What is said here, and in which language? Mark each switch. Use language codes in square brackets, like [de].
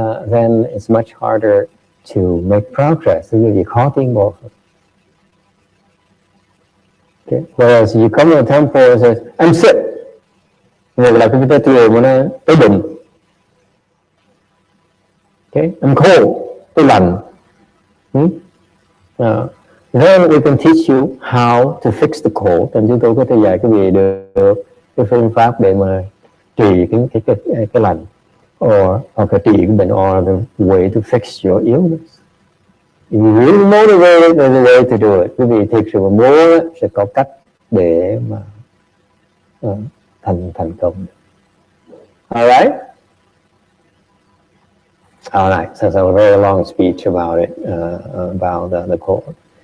[en] Then it's much harder to make progress. [vi] Thì vì khó tiến bộ. [en] Okay. Whereas you come to a temple and says, I'm sick. [vi] Người là cái tới thiền mà nó tới bệnh. [en] Okay, I'm cold, [vi] tôi lạnh. [en] Then we can teach you how to fix the cold, and [vi] chúng tôi có thể dạy cái gì được cái phương pháp để mà trị cái lạnh, hoặc là trị cái bệnh, [en] or the way to fix your illness. If you really motivated, there's a way to do it. [vi] Quý vị thực sự mà muốn sẽ có cách để mà thành công. [en] Alright. All right, so a very long speech about it, about the cold.